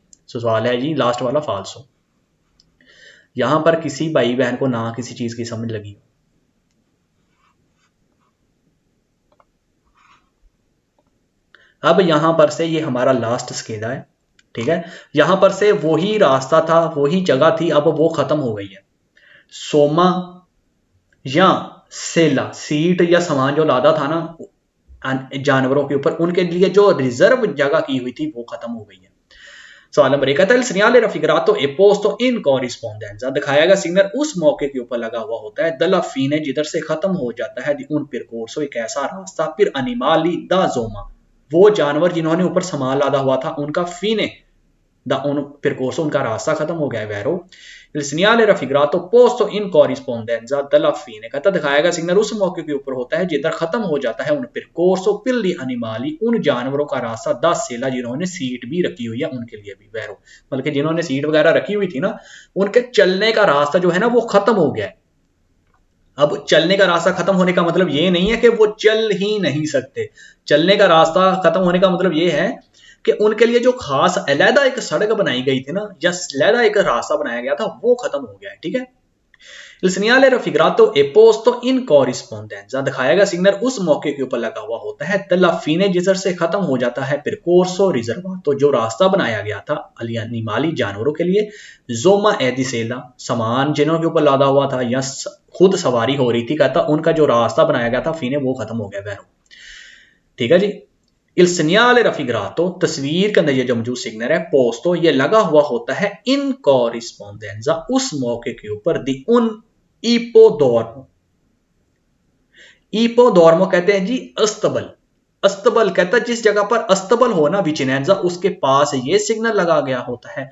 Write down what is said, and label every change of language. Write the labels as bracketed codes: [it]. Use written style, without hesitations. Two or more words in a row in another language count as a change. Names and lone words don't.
[hi] सवाल है जी लास्ट वाला फाल्सो, यहां पर किसी भाई बहन को ना किसी चीज की समझ लगी, अब यहां पर से ये हमारा लास्ट स्केला है, ठीक है, यहां पर से वही रास्ता था, वही जगह थी, अब वो खत्म हो गई है। सोमा या सेला, सीट या सामान जो लादा था ना जानवरों के ऊपर, उनके लिए जो रिजर्व जगह की हुई थी वो खत्म हो गई है। सवाल नंबर 1, [it] il segnale raffigurato è posto in corrispondenza, [hi] दिखाया गया सिग्नल उस मौके के ऊपर लगा हुआ होता है, [it] dalla fine, [hi] जिधर से खत्म हो जाता है, [it] di un percorso, [hi] एक ऐसा रास्ता, फिर [it] animali da zoma, [hi] वो जानवर जिन्होंने ऊपर सामान लादा हुआ था उनका फीने [it] da un percorso, [hi] उनका रास्ता खत्म हो गया है [it] vero il segnale raffigurato posto in corrispondenza della fine, [hi] कहता दिखाएगा सिग्नल उस मौके के ऊपर होता है जिधर खत्म हो जाता है [it] un percorso per gli animali, [hi] उन जानवरों का रास्ता [it] da sella [hi] जिन्होंने सीट भी रखी हुई है उनके लिए भी vero, मतलब कि जिन्होंने सीट वगैरह रखी हुई थी ना उनके चलने का रास्ता जो है ना वो खत्म हो गया है। अब चलने का रास्ता खत्म होने का मतलब ये नहीं है कि वो चल ही नहीं सकते, चलने का रास्ता खत्म होने का मतलब ये है कि उनके लिए जो खास अलहदा एक सड़क बनाई गई थी ना या अलहदा एक रास्ता बनाया गया था वो खत्म हो गया है। ठीक है, [it] il segnale raffigurato è posto in corrispondenza, [hi] दिखाया गया सिग्नल उस मौके के ऊपर लगा हुआ होता है [it] della fine, [hi] जिधर से खत्म हो जाता है [it] percorso riservato, [hi] जो रास्ता बनाया गया था [it] agli animali, [hi] जानवरों के लिए, [it] zoma e di sella, [hi] सामान जिन्हों के ऊपर लादा हुआ था या खुद सवारी हो रही थी, कहता उनका जो रास्ता बनाया गया था fine वो खत्म हो गया vero। ठीक है जी, [it] il segnale raffigurato, [hi] तस्वीर के अंदर ये जो मौजूद सिग्नल है पोस्टो, ये लगा हुआ होता है [it] in corrispondenza, [hi] उस मौके के ऊपर [it] di un ippodromo, [hi] इपोडोर्मो कहते हैं जी अस्तबल, अस्तबल कहता है जिस जगह पर अस्तबल हो ना विचिनेंजा उसके पास ये सिग्नल लगा गया होता है।